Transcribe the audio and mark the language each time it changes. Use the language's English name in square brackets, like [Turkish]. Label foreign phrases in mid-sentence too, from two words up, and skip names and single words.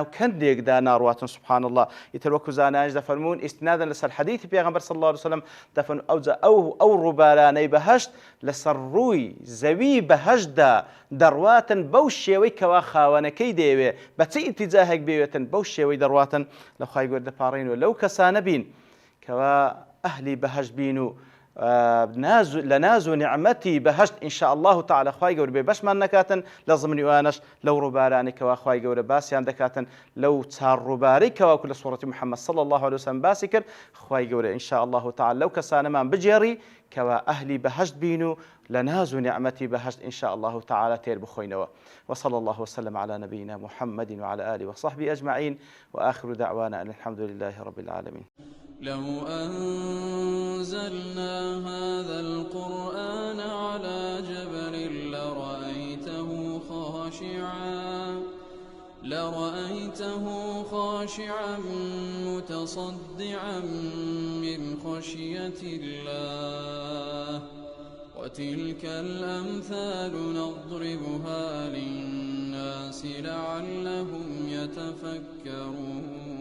[Central Kurdish] کەندێکدا ناڕواتن [Arabic] سبحان الله [Central Kurdish] ئیتر وەکو زانایش دەفەرمون ئیستنادا لەسەر حەدیثی پێغەمبەر [Arabic] صلی الله عليه وسلم [Central Kurdish] دەفەرمون ئەو ڕووبارانەی بەهەشت لەسەر ڕووی زەوی بەهەشتدا دەڕواتن بەو شێوەی کەوا خاوەنەکەی دەیەوێ بە چه ئیتیجاهێک بێوێتن بەو شێوەی دەڕواتن لە خوای گەورە دەپاڕێنەوە لەو کەسانە بین کەوا ئەهلی بەهەشت بین و لناز و نعمەتی بەهەشت إن [Arabic] شاء الله تعالى [Central Kurdish] خوای گەورە بێ بەشمان نەکاتن لە زمنی وانش لەو ڕووبارانی کەوا خوای گەورە باسییان دەکاتن لەو چار ڕووبارەی کەواکو لە سوورەتی محەممەد [Arabic] صلی الله عليه وسلم [Central Kurdish] باسی کرد خوای گەورە [Arabic] إن شاء الله تعالى [Central Kurdish] لەو کەسانەمان بجێڕی کەوا ئەهلی بەهەشت بین و لناز و نعمەتی بەهەشت [Arabic] إن شاء الله تعالى [Central Kurdish] تێر بخۆینەوە [Arabic] وصلى الله وسلم على نبينا محمد وعلى آله وصحبه أجمعين وآخر دعوانا أن الحمد لله رب العالمين. لو أنزلنا هذا القرآن على جبل لرأيته خاشعا متصدعا من خشية الله وتلك الأمثال نضربها للناس لعلهم يتفكرون